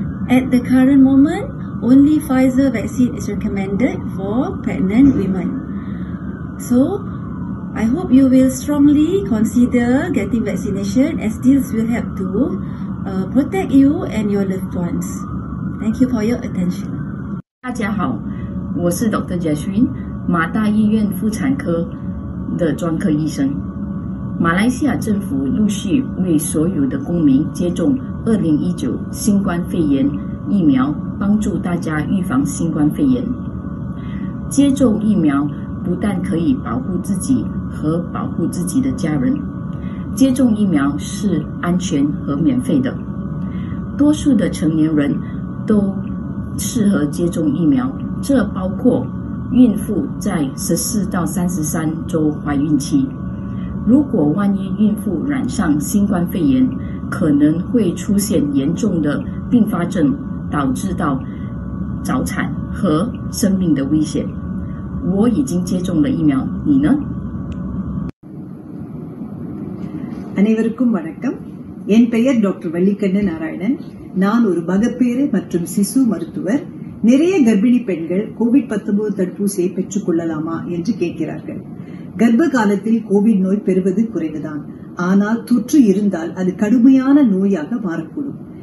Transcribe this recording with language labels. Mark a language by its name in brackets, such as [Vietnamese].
[English] At the current moment, only Pfizer vaccine is recommended for pregnant women. So I hope you will strongly consider getting vaccination, as this will help to protect you and your loved ones. Thank you for your attention. [Chinese] 大家好，我是 Dr. Jasmine， 马大医院妇产科的专科医生。马来西亚政府陆续为所有的公民接种2019新冠肺炎疫苗，帮助大家预防新冠肺炎。接种疫苗不但可以保护自己和保护自己的家人，接种疫苗是安全和免费的。多数的成年人都适合接种疫苗，这包括孕妇在14到33周怀孕期。如果万一孕妇染上新冠肺炎，可能会出现严重的并发症，导致到早产和生命的危险。我已经接种了疫苗，你呢？ [Tamil] அனைவருக்கும் வணக்கம். என் பெயர் doctor Vallikannan Narayanan. நான் ஒரு மகப்பேறு மற்றும் சிசு மருத்துவர். நிறைய கர்ப்பிணி பெண்கள் கோவிட்-19 தடுப்பூசியை பெற்றுக் கொள்ளலாமா என்று கேட்கிறார்கள். கர்ப்ப காலத்தில் கோவிட் நோய் பெறுவது குறைவுதான். ஆனால் தொற்று இருந்தால் அது கடுமையான நோயாக மாறக்கூடும்.